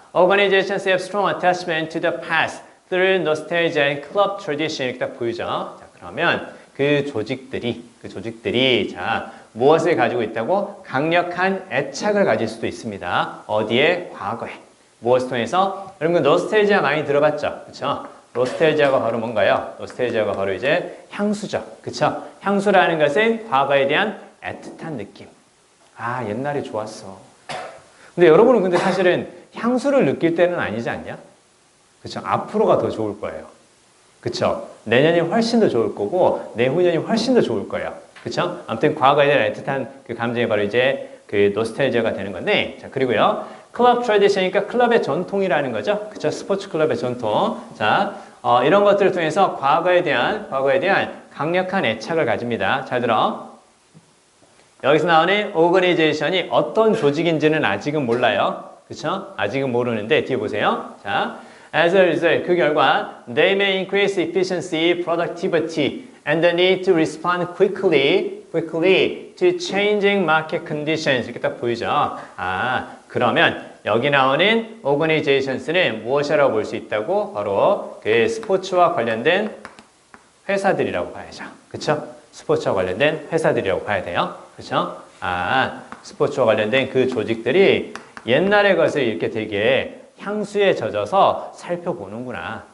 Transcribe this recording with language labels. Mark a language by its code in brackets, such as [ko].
[en] Organizations have strong attachment to the past through nostalgia and club tradition. [ko] 이렇게 딱 보이죠? 자, 그러면 그 조직들이 자, 무엇을 가지고 있다고? 강력한 애착을 가질 수도 있습니다. 어디에? 과거에. 무엇을 통해서? 여러분, 노스텔지아 많이 들어봤죠? 그쵸? 노스텔지아가 바로 뭔가요? 노스텔지아가 바로 이제 향수죠. 그쵸? 향수라는 것은 과거에 대한 애틋한 느낌. 아, 옛날이 좋았어. 근데 여러분은 근데 사실은 향수를 느낄 때는 아니지 않냐? 그쵸? 앞으로가 더 좋을 거예요. 그쵸? 내년이 훨씬 더 좋을 거고, 내후년이 훨씬 더 좋을 거예요. 그쵸? 아무튼 과거에 대한 애틋한 그 감정이 바로 이제 그 노스텔지아가 되는 건데, 자, 그리고요. 클럽 트래디션이니까 클럽의 전통이라는 거죠. 그쵸? 스포츠 클럽의 전통. 자, 이런 것들을 통해서 과거에 대한 강력한 애착을 가집니다. 잘 들어. 여기서 나오는 오거니제이션이 어떤 조직인지는 아직은 몰라요. 그쵸? 아직은 모르는데, 뒤에 보세요. 자, [en] as a result, [ko] 그 결과, [en] they may increase efficiency, productivity, and the need to respond quickly to changing market conditions. [ko] 이렇게 딱 보이죠? 아, 그러면 여기 나오는 organizations는 무엇이라고 볼 수 있다고? 바로 그 스포츠와 관련된 회사들이라고 봐야죠. 그쵸? 스포츠와 관련된 회사들이라고 봐야 돼요. 그쵸? 아, 스포츠와 관련된 그 조직들이 옛날의 것을 이렇게 되게 향수에 젖어서 살펴보는구나.